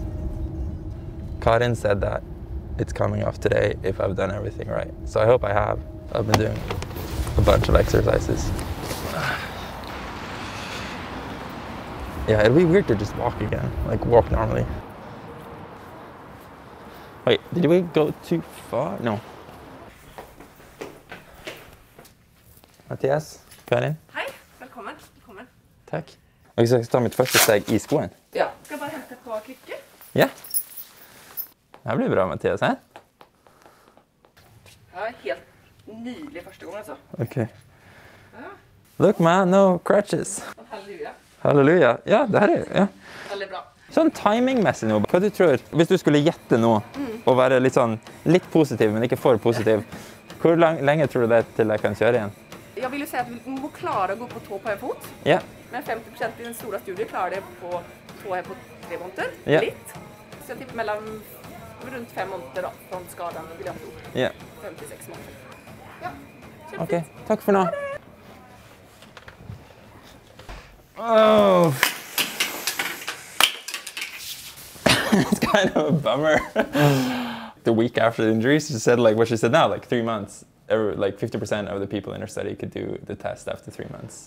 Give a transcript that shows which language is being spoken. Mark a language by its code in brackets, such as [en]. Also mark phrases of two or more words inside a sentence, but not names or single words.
[en] Karin said that it's coming off today if I've done everything right. So I hope I have. I've been doing a bunch of exercises. Yeah, it'd be weird to just walk again, like walk normally. Wait, did we go too far? No. Mattias, Karin. [sv] Hej, välkommen. Välkommen. Tack. Jag ska ta mitt första steg i skoen. Ja. Ska bara hämta ett par kryckor. Ja. Det här blir bra, Mattias, hè? Jag är helt nylig första gången alltså. [en] Okay. Look man, no crutches. Halleluja. [sv] Halleluja. Ja, det här är ja. [no] Veldig bra. Sånn timingmessig nå. Hva du tror, hvis du skulle gjette nå, og være litt positiv, men ikke for positiv, hvor lenge tror du det er til jeg kan kjøre igjen? [sv] Jag vill ju säga att vi må klara att gå på tå på en fot. Ja. Men 50% i den stora studien klarar det på tå här på 3 månader. Ja. [no] Litt. [sv] Så jag tippar mellan runt 5 månader då, från skadan vill jag tro. Ja. 56 månader. Ja. Ok, [no] takk for nå. [en] Oh. It's kind of a bummer. The week after the injury, she said like what she said now, like 3 months. Like 50% of the people in her study could do the test after 3 months.